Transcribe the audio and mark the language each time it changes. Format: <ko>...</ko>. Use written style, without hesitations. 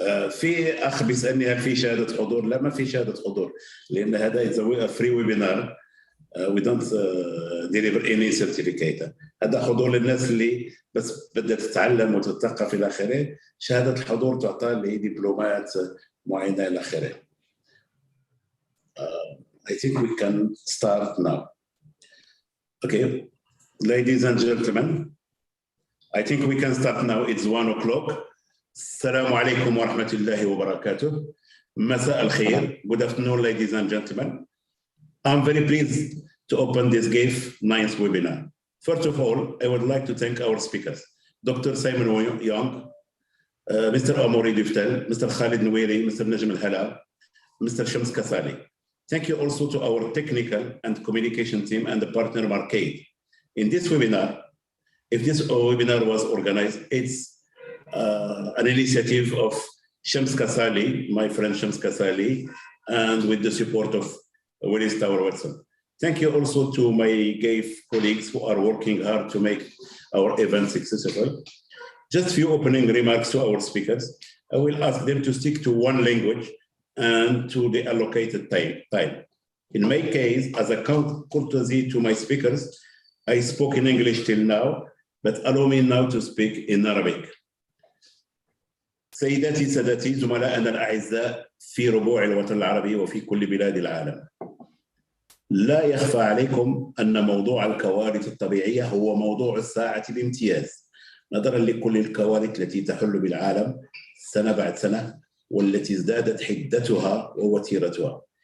<ar>في اخ بيسالني هل في شهاده حضور؟ لا، ما في شهاده حضور، لان هذا يسوي فري ويبينار.</ar> <en>We don't deliver any certificate.</en> <ar>هذا حضور للناس اللي بس بدها تتعلم وتتثقف الى اخره. شهاده الحضور تعطى لدبلومات معينه الى اخره.</ar> <en>I think we can start now. Okay, ladies and gentlemen, I think we can start now. It's 1 o'clock.</en> <ar>السلام عليكم ورحمة الله وبركاته. مساء الخير.</ar> <en>Good afternoon, ladies and gentlemen. I'm very pleased to open this GAIF 9th webinar. First of all, I would like to thank our speakers, Dr. Simon Young, Mr. Amoury Duftel, Mr. Khalid Nouiri, Mr. Najm Al-Hala, Mr. Shams Kasali. Thank you also to our technical and communication team and the partner Marcade. In this webinar, if this webinar was organized, it's an initiative of Shams Kasali, my friend Shams Kasali, and with the support of Willis Tower Watson. Thank you also to my GAIF colleagues who are working hard to make our event successful. Just few opening remarks to our speakers. I will ask them to stick to one language and to the allocated time. In my case, as a courtesy to my speakers, I spoke in English till now, but allow me now to speak in Arabic.</en> <ar>سيداتي سادتي زملائنا الأعزاء في ربوع الوطن العربي وفي كل بلاد العالم، لا يخفى عليكم أن موضوع الكوارث الطبيعية هو موضوع الساعة بامتياز، نظرا لكل الكوارث التي تحل بالعالم سنة بعد سنة والتي ازدادت حدتها ووتيرتها.</ar>